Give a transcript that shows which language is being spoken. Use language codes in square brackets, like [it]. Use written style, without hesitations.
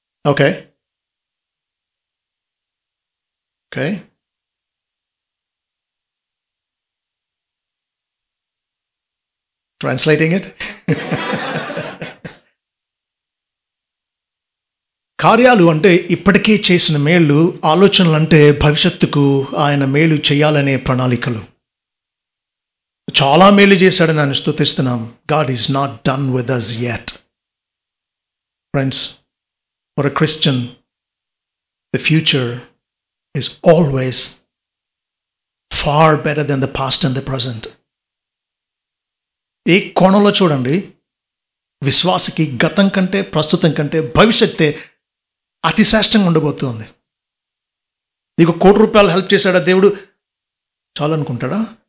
[en] Okay okay translating it. [te] కార్యాలు అంటే ఇప్పటికే చేసిన మేళ్ళు, ఆలోచనలు అంటే భవిష్యత్తుకు ఆయన మేలు చేయాలనే ప్రణాళికలు. చాలా మేలు చేశాడని ఆయన స్తుతిస్తున్నాం. [en] God is not done with us yet. Friends, for a Christian, the future is always far better than the past and the present. [te] ఏ కోణంలో చూడండి, విశ్వాసకి గతం కంటే, ప్రస్తుతం కంటే భవిష్యత్తే అతి శ్రేష్టంగా ఉండబోతుంది. నీకు ₹1,00,00,000 హెల్ప్ చేశాడా దేవుడు, చాలనుకుంటాడా?